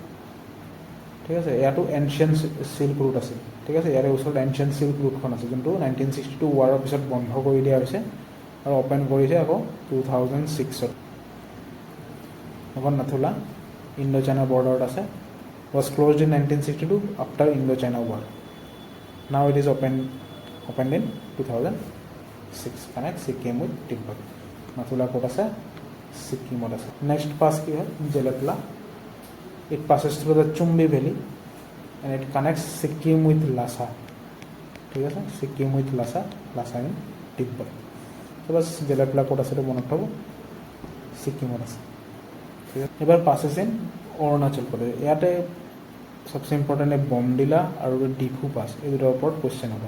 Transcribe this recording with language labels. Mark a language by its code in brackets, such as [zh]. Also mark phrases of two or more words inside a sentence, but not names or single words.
[as] ঠিক আছে, ইয়াতো [en] ancient silk route [as] আছে। ঠিক আছে, ইয়াৰে ওচৰত [en] ancient silk route [as] আছে, যোনটো 1962 ৱাৰৰ পিছত বন্ধ কৰি দিয়া হৈছে আৰু অ'পেন কৰিছে আকৌ 2006-ত। এখন নাথুলা [en] Indo China border [as] আছে, [en] was closed in 1962 after Indo-China War. Now it is opened in 2006, connect Sikkim with Tibet. [as] নাথুলা ক'ত আছে, ছিকিমত আছে। [en] next pass [as] কি হয়, জেলেটলা, [en] ইট passes through the Chumbi Valley and it connects Sikkim with Lhasa. [as] ঠিক আছে, [en] Sikkim with Lhasa in Tibet. [as] তো বাছ জেলেটলা ক'ত আছে মনত থ'ব, ছিকিমত আছে। ঠিক আছে, [en] Abor passes in Arunachal Pradesh. [as] ইয়াতে সবচে ইম্পৰ্টেণ্ট বমডিলা আৰু ডিফু পাছ, এই দুটাৰ ওপৰত কুৱেশ্যন হ'ব।